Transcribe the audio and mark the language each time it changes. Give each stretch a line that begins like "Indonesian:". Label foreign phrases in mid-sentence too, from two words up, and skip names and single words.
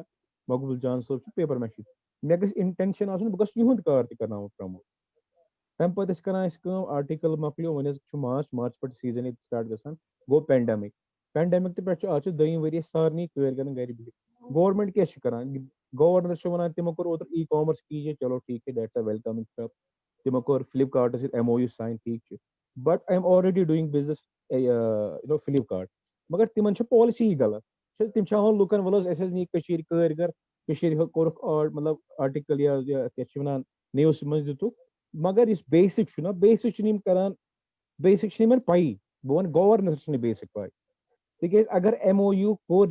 Kashmiri: مقبوٗل جان صٲب چھُ پیپر میشی مےٚ گژھِ اِنٹینشن آسُن بہٕ گژھٕ یِہُنٛد کار تہِ کرناوُن پرموٹ تَمہِ پَتہٕ ٲسۍ کران أسۍ کٲم آرٹِکل مۄکلیو وۄنۍ حظ چھُ مارچ پٮ۪ٹھ سیٖزن ییٚتہِ سٹارٹ گژھان گوٚو پینڈمِک تہِ پٮ۪ٹھ چھُ آز چھُ دوٚیِم ؤری سارنٕے کٲرۍ گرن گرِ بِہِتھ گورمینٹ کیاہ چھُ کران گورنر چھُ وَنان تِمو کوٚر اوترٕ ای کامٲرس
Urdu: کیجیے چلو ٹھیٖک ہے
English: that's a welcoming step
Kashmiri: تِمو کوٚر فلپ کارٹس سۭتۍ MOU ساین ٹھیٖک چھُ
English: but I am already doing
Kashmiri: بِزنس فلپ کارٹ مگر تِمن چھِ پالسی غلط تِم چھِ ہاوان لُکن وَلہٕ حظ اَسہِ حظ نی کٔشیٖر کٲرۍ گر کٔشیٖرِ کوٚرُکھ مطلب آرٹِکل یا کیاہ چھِ وَنان نِوٕز منٛز دِتُکھ مگر یُس بیسِک چھُنہ بیسِک چھِنہٕ یِم کران بیسِک چھِنہٕ یِمن پَیی بہٕ وَنہٕ گورنَس چھِنہٕ بیسِک پاے تِکیازِ اگر MOU کوٚر